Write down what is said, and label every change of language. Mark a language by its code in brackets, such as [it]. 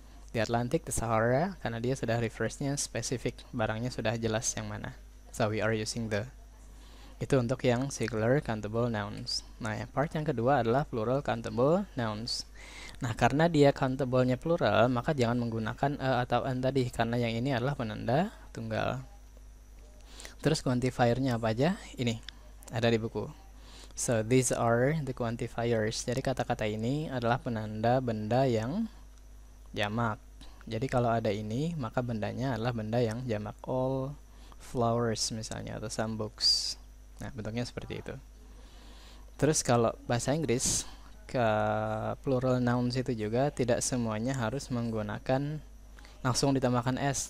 [id] Di Atlantic, the Sahara, karena dia sudah reference-nya spesifik, barangnya sudah jelas yang mana. [en] So we are using the. [id] Itu untuk yang singular countable nouns. Nah, yang part yang kedua adalah plural countable nouns. Nah, karena dia countable-nya plural, maka jangan menggunakan a atau an tadi, karena yang ini adalah penanda tunggal. Terus quantifier-nya apa aja? Ini, ada di buku. [en] So, these are the quantifiers. [id] Jadi kata-kata ini adalah penanda benda yang jamak. Jadi kalau ada ini, maka bendanya adalah benda yang jamak. All flowers misalnya, atau some books. Nah, bentuknya seperti itu. Terus kalau bahasa Inggris, ke plural nouns itu juga tidak semuanya harus menggunakan langsung ditambahkan s.